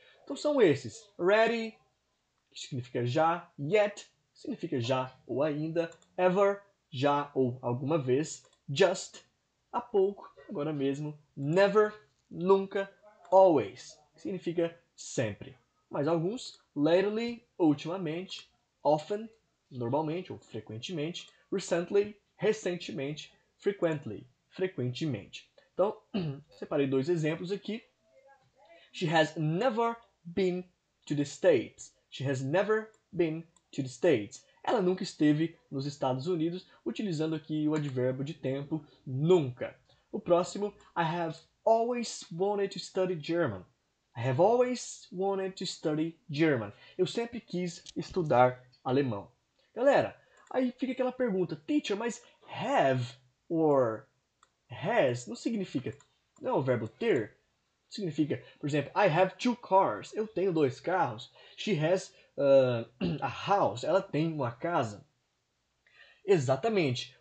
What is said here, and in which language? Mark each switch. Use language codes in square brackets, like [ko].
[pt] Então são esses: ready, que significa já; yet, que significa já ou ainda; ever, já ou alguma vez; just, há pouco, agora mesmo; never, nunca; always, que significa sempre. Mais alguns: lately, ultimamente; often, normalmente ou frequentemente; recently, recentemente; frequently, frequentemente. Então, separei dois exemplos aqui. [en] She has never been to the States. She has never been to the States. [pt] Ela nunca esteve nos Estados Unidos, utilizando aqui o advérbio de tempo nunca. O próximo, [en] I have always wanted to study German. I have always wanted to study German. [pt] Eu sempre quis estudar alemão. Galera, aí fica aquela pergunta, teacher, mas have or has não significa, não é o verbo ter? Significa, por exemplo, [en] I have 2 cars. [pt] Eu tenho 2 carros. [en] She has a house. [pt] Ela tem uma casa. Exatamente.